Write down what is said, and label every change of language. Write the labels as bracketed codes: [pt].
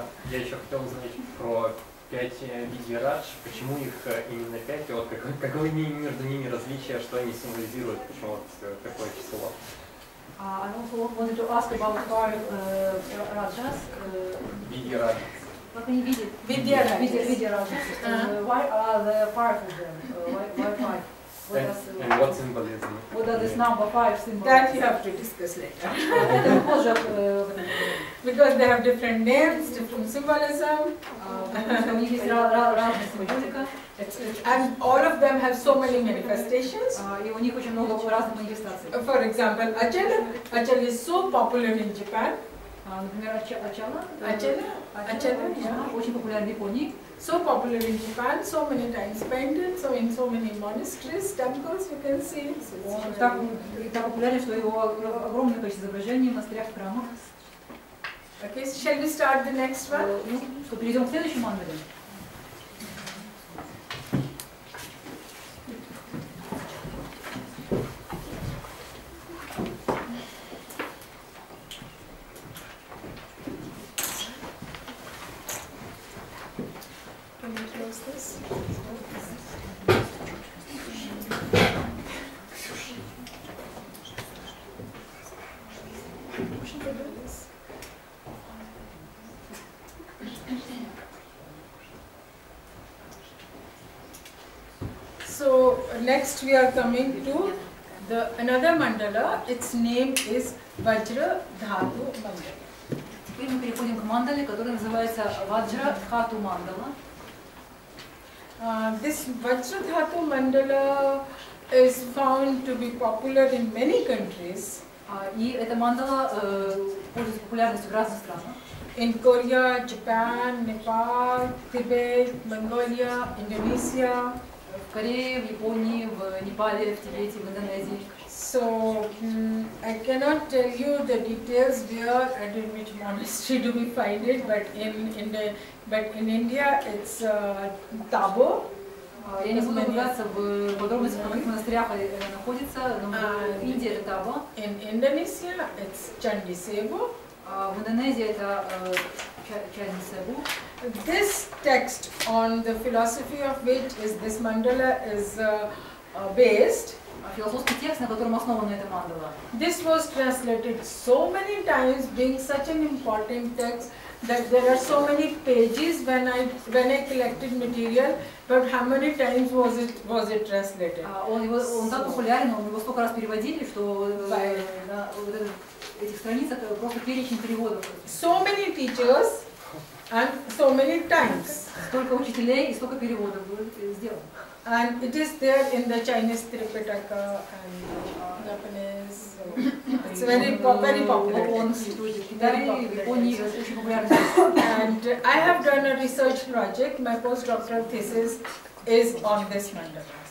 [ru] Я еще хотел узнать про 5 видий радж, почему их именно 5, и вот каковы между ними различия, что они символизируют, почему вот такое число. [en] I also wanted to ask about 5 rajas. [ru] Види радж. Как они видят? [en] Vidya rajas. Why are there 5 of them? Why 5? And what symbolism? What does this number 5 symbolize? That you have to discuss later. [ru] Это мы позже. [en] Because they have different names, different symbolism. [ru] У них есть разная символика. [en] And all of them have so many manifestations. [ru] И у них очень много разных манифестаций. [en] For example, Achal is so popular in Japan. [ru] Например, Ачала. Achala, очень популярен в Японии. [en] So popular in Japan, so many times painted, so in so many monasteries, temples, you can see it. So [ru] Он так популярен, что его огромное количество изображений в монастырях, в храмах. [en] Okay, so shall we start the next one? [ru] Ну, что, перейдем к следующему мандале. [en] Can you close this? So next we are coming to another mandala. Its name is Vajra Dhatu Mandala. [ru] Теперь мы переходим к мандале, которая называется Ваджра Dhatu Mandala. [en] This Vajra Dhatu Mandala is found to be popular in many countries. [ru] И эта мандала пользуется популярностью в разных странах. [en] In Korea, Japan, Nepal, Tibet, Mongolia, Indonesia. [ru] В Корее, в Японии, в Непале, в Тибете, в Индонезии. [en] So I cannot tell you the details where and in which monastery do we find it, but in India it's Tabo. [ru] Я не буду углубляться в подробности, в каких монастырях находится, но в Индии это Табо. [en] In Indonesia it's Chandi Sebu. [ru] В Индонезии это Чанди Себу. [en] This text, on the philosophy of which is this mandala is based. [ru] Философский текст, на котором основана эта мандала. [en] This was translated so many times, being such an important text that there are so many pages when I collected material. But how many times was it translated? [ru] Он так популярен, его столько раз переводили, что на этих страницах просто перечень переводов. [en] So many teachers and so many times. [ru] Столько учителей и столько переводов было сделано. [en] And it is there in the Chinese Tripitaka and Japanese. It's very popular. [ru] Он существует в Китае, в Японии, очень популярный. [en] And I have done a research project. My postdoctoral thesis is on this mandala.